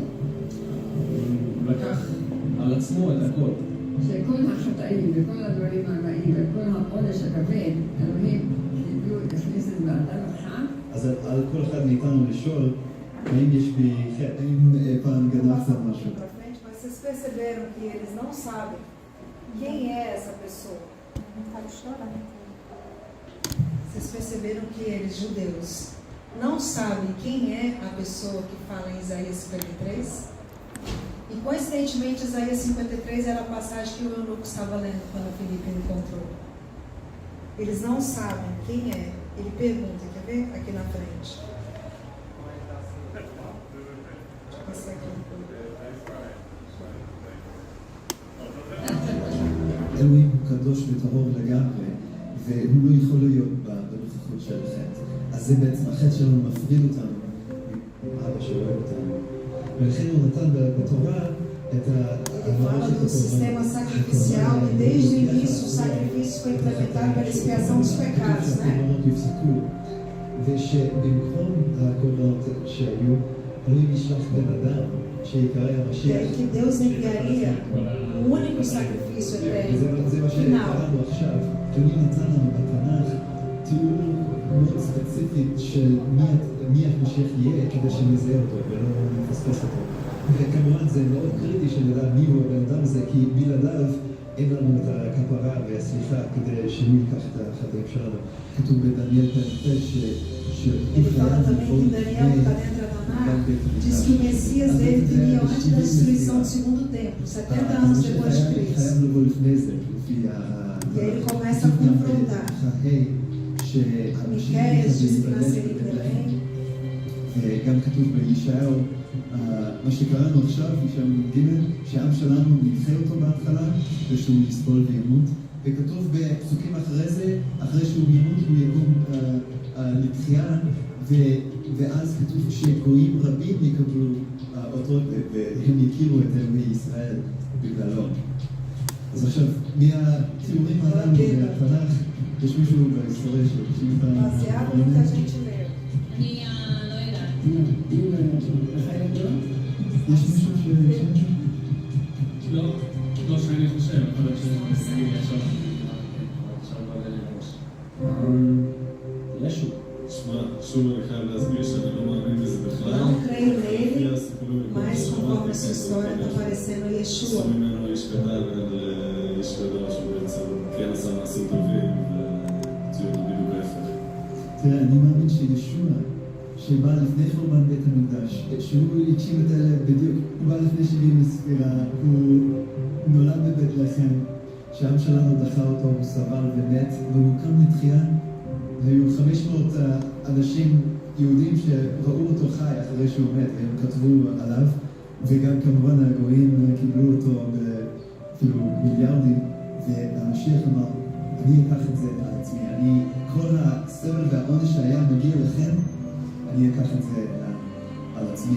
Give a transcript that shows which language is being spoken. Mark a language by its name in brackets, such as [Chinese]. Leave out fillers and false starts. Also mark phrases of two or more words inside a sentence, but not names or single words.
[Hebrew] הוא לקח על עצמו את הכל. שכל החטאים וכל הדברים הרעים וכל העונש הכבד, אלוהים הכניס את באדם החם. אז על כל אחד מאיתנו לשאול, האם יש בי חטא, האם פעם גנבת משהו? [Portuguese] Mas vocês perceberam que eles não sabem quem é essa pessoa? Vocês perceberam que eles, judeus, não sabem quem é a pessoa que fala em Isaías 53? E coincidentemente, Isaías 53 era a passagem que o eunuco estava lendo quando Filipe encontrou. Eles não sabem quem é. Ele pergunta, quer ver? Aqui na frente. Deixa eu passar aqui. [Hebrew] אלוהים הוא קדוש וטהור לגמרי, והוא לא יכול להיות בנוכחות של החטא. אז זה בעצם החטא שלנו מפריד אותנו, אבא שאוהב אותנו. ולכן הוא נתן בתורה את [Portuguese] Fala do sistema sacrificial e desde o início o sacrifício foi implementado para a expiação dos pecados, né? [Hebrew] ושבמקום הקורבנות שהיו, אלוהים ישלח בן אדם שיקרא המשיח. [Portuguese] E aí que Deus enviaria o único sacrifício eterno, [Hebrew] זה מה שקראנו עכשיו. אלוהים נתן לנו בתנ"ך תיאור מאוד ספציפית של מי המשיח יהיה כדי שנזהה אותו ולא נפספס אותו. וכמובן זה מאוד קריטי שנדע מי הוא הבן אדם הזה, כי בלעדיו אין לנו את הכפרה והסליחה כדי שהוא ייקח את החטאים שלנו. כתוב בדניאל פרק 9 [Portuguese] Ele fala também que Daniel, que está dentro da Tanar, diz que o Messias dele viria antes da destruição do segundo templo, 70 anos depois de Cristo. E aí ele começa a confrontar. Miqueias diz que nasceria em Belém. [Hebrew] גם כתוב בישעיהו, מה שקראנו עכשיו, ישעיהו ג' שהעם שלנו נדחה אותו בהתחלה ושהוא יסבול וימות, וכתוב בפסוקים אחרי זה, אחרי שהוא ימות הוא יקום לתחייה, ואז כתוב שגויים רבים יקבלו אותו והם יכירו את אלוהי ישראל בגללו. אז עכשיו, מהתיאורים הללו מהתנ"ך, יש מישהו בהיסטוריה של [Portuguese] Baseado no que a gente leu. [Hebrew] אני לא יודעת. יש מישהו לא שאני חושב, אבל שאני עכשיו בא לי לראש. ישו. שמע, שוב אני חייב להסביר שאני לא מאמין בזה בכלל. [Portuguese] Não creio nele, mas conforme a sua história está parecendo Yeshua. [Hebrew] עשו ממנו איש קטן לאיש גדול שהוא בעצם כן עשה מעשים טובים והציעו אותו בדיוק ההפך. תראה, אני מאמין שישוע, שבא לפני חורבן בית המקדש, שהוא הגשים את אלה בדיוק, הוא בא לפני 70 לספירה, הוא נולד בבית לחם, שהעם שלנו דחה אותו, הוא סבל ומת, והוא קם לתחייה, והיו 500 אנשים יהודים שראו אותו חי אחרי שהוא מת, והם כתבו עליו, וגם כמובן הגויים קיבלו אותו אפילו מיליארדים, והמשיח אמר, אני אקח את זה על עצמי, כל הסבל והעונש שהיה מגיע לכם, אני אקח את זה על עצמי.